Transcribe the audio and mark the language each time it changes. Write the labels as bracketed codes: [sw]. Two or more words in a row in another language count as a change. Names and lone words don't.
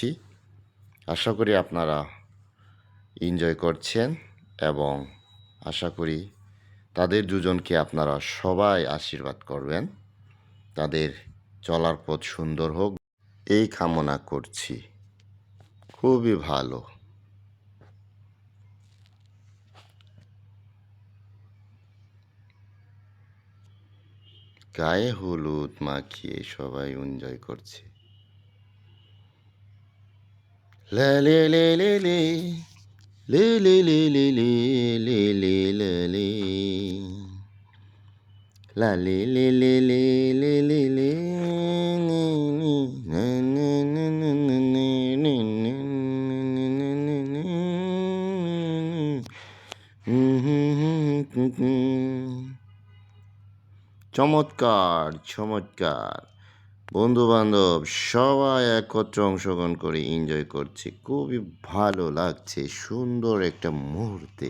[bn] আশা করি আপনারা এনজয় করছেন এবং আশা করি তাদের দুজনকে আপনারা সবাই আশীর্বাদ করবেন, তাদের চলার পথ সুন্দর হোক এই কামনা করছি। খুবই ভালো। গায়ে হলুদ মাখিয়ে সবাই এনজয় করছে। লা লে লে লে লে লে লে লে লে লে লে লে লে লে লা লে লে লে লে লে লে লে চমৎকার চমৎকার, বন্ধু বান্ধব সবাই একত্রে অংশগ্রহণ করে এনজয় করছে, খুবই ভালো লাগছে, সুন্দর একটা মুহূর্তে।